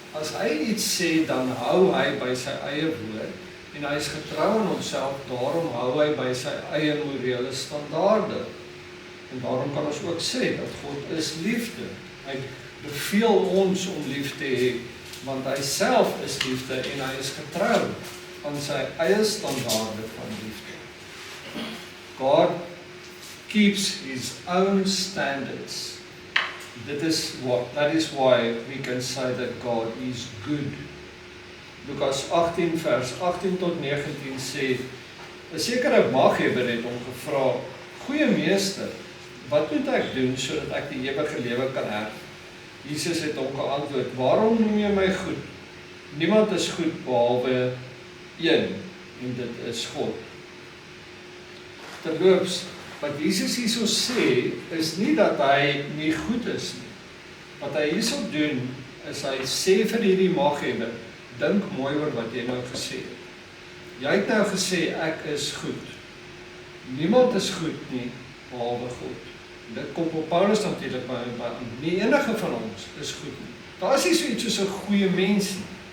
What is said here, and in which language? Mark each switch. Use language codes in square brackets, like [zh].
[af] As hy iets sê, dan hou hy by sy eie woord en hy is getrou aan homself, daarom hou hy by sy eie morele standaarde. En daarom kan ons ook sê dat God is liefde. Hy beveel ons om lief te hê, want hy self is liefde en hy is getrou aan sy eie standaarde van liefde. [en] God keeps his own standards. That is why we can say that God is good. [af] Lukas 18 vers 18 tot 19 sê, 'n sekere maghebber het hom gevra, "Goeie meester, wat moet ek doen sodat ek die ewige lewe kan erf?" Jesus het hom geantwoord, "Waarom noem jy my goed? Niemand is goed behalwe een, en dit is God." Terloops, wat Jesus hierso sê, is nie dat hy nie goed is nie. Wat hy hierso doen, is hy sê vir hierdie maghebber, dink mooi oor wat jy nou gesê het. Jy het nou gesê, ek is goed. Niemand is goed nie, behalwe God. Dit kom op Paulus natuurlik, maar nie enige van ons is goed nie. Daar is nie so iets soos 'n goeie mens nie.